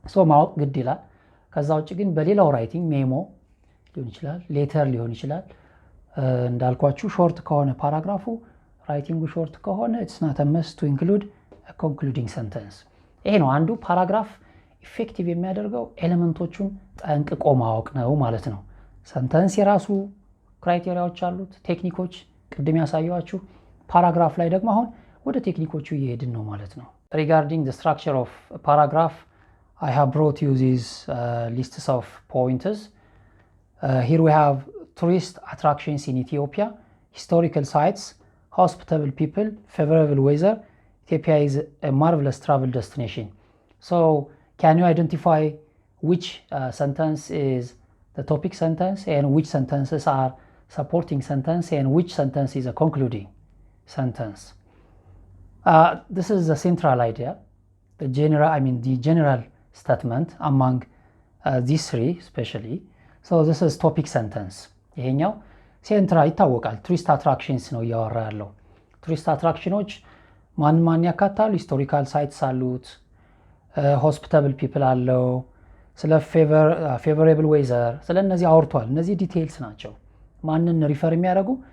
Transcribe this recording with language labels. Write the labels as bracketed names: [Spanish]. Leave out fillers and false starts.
[Amharic] ማወቅ ግድ ይላል። ከዛ ውጭ ግን በሌላው ራይቲንግ ሜሞ ሊሆን ይችላል፣ ሌተር ሊሆን ይችላል። እንዳልኳችሁ ሾርት ከሆነ ፓራግራፉ ራይቲንጉ ሾርት ከሆነ [English] it's not a must to include a concluding sentence። [Amharic] ይሄ ነው አንዱ ፓራግራፍ ኢፌክቲቭ የሚያደርገው ኤሌመንቶቹን ጠንቅቆ ማወቅ ነው ማለት ነው። ሰንተንስ የራሱ ክራይቴሪያዎች አሉት፣ ቴክኒኮች ቅድም ያሳየዋችሁ። ፓራግራፍ ላይ ደግሞ አሁን ወደ ቴክኒኮቹ እየሄድን ነው ማለት ነው። [English] regarding the structure of a paragraph I have brought you these lists of pointers. Here we have tourist attractions in Ethiopia, historical sites, hospitable people, favorable weather. Ethiopia is a marvelous travel destination. So can you identify which sentence is the topic sentence and which sentences are supporting sentence and which sentence is a concluding sentence? This is the central idea, the general statement among these 3 especially. So this is topic sentence. [Amharic] ይሄኛው ሴንትራል ይታወቃል። ቱሪስት አትራክሽንስ ነው እያወራ ያለው። ቱሪስት አትራክሽኖች ማን ያካታሉ? ሂስቶሪካል ሳይትስ አሉት፣ ሆስፒታብል ፒፕል አለው፣ ስለ ፌቨሬብል ዌዘር፣ ስለ እነዚህ አውርቷል። እነዚህ ዲቴይልስ ናቸው። ማንን ሪፈር የሚያደርጉ?